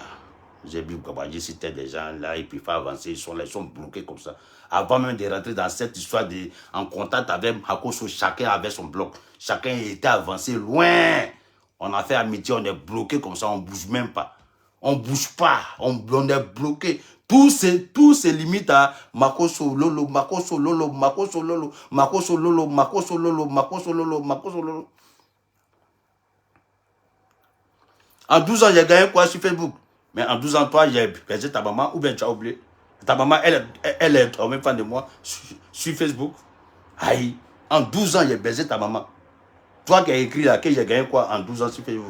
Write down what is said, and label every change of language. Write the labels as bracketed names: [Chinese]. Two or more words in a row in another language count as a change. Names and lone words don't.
[French] J'ai vu Babadji, c'était des gens là, et puis il faut avancer, ils sont là, ils sont bloqués comme ça. Avant même de rentrer dans cette histoire en contact avec Makosso, chacun avait son bloc. Chacun était avancé loin. On a fait amitié, on est bloqué comme ça, on ne bouge même pas. On ne bouge pas, on est bloqué. Tout se limite à Makosso Lolo, Makosso Lolo, Makosso Lolo, Makosso Lolo, Makosso Lolo, Makosso Lolo, Makosso Lolo. En 12 ans, j'ai gagné quoi sur Facebook? Mais en 12 ans, toi, j'ai baisé ta maman ou bien tu as oublié? Ta maman, elle est en même fan de moi sur Facebook. Aïe, en 12 ans, j'ai baisé ta maman. Toi qui as écrit là, que j'ai gagné quoi en 12 ans sur Facebook?